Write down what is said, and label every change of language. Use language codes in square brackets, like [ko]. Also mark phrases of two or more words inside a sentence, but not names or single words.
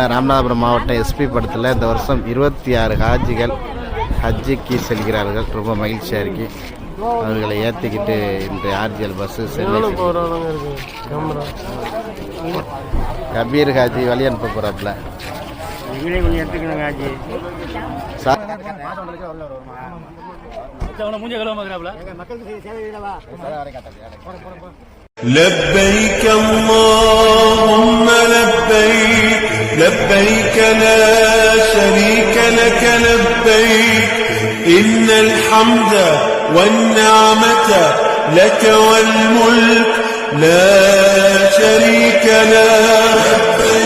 [ta] ராமநாதபுரம் மாவட்டம் எஸ்பி படத்தில் இந்த வருஷம் 26 ஹாஜிகள் ஹஜ்ஜுக்கு செல்கிறார்கள். ரொம்ப மகிழ்ச்சியாக இருக்கு. அவர்களை ஏற்றிக்கிட்டு இன்று ஆர்ஜிஎல் பஸ்ஸு சென்னை கபீர் ஹாஜி வழி அனுப்ப போகிறாப்புல. [ar] لبيك اللهم لبيك لبيك لا شريك لك لبيك إن الحمد والنعمة لك والملك لا شريك له.